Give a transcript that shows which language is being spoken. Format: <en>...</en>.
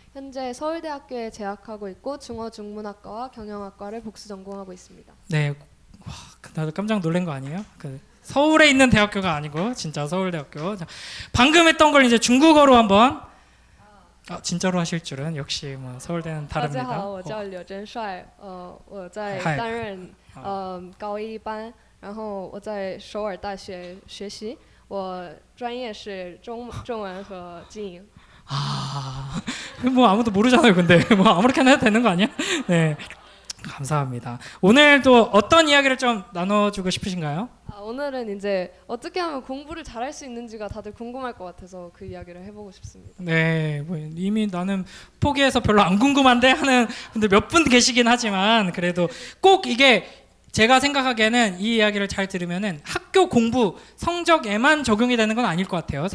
<ko>현재 서울대학교에 재학하고 있고 중어중문학과와 경영학과를 복수 전공하고 있습니다. 네, 와, 나도 깜짝 놀란 거 아니에요? 그 서울에 있는 대학교가 아니고 진짜 서울대학교. 자, 방금 했던 걸 이제 중국어로 한번 진짜로 하실 줄은 역시 뭐 서울대는</ko> <zh>大家</zh> <ko>다릅니다.</ko> <zh>好，我叫柳真帅，我在嗨担任高一班，然后我在首尔大学学习，我专业是中文和经营。</zh> <ko>뭐 아무도 모르잖아요. 근데 뭐 아무렇게나 해도 되는 거 아니야? 네, 감사합니다. 오늘 또 어떤 이야기를 좀 나눠주고 싶으신가요? 오늘은 이제 어떻게 하면 공부를 잘할 수 있는지가 다들 궁금할 것 같아서 그 이야기를 해보고 싶습니다. 네, 뭐 이미 나는 포기해서 별로 안 궁금한데 하는 분들 몇 분 계시긴 하지만 그래도 꼭 이게 제가 생각하기에는 이 이야기를 잘 들으면은 학교 공부 성적에만 적용이 되는 건 아닐 것 같아요.</ko>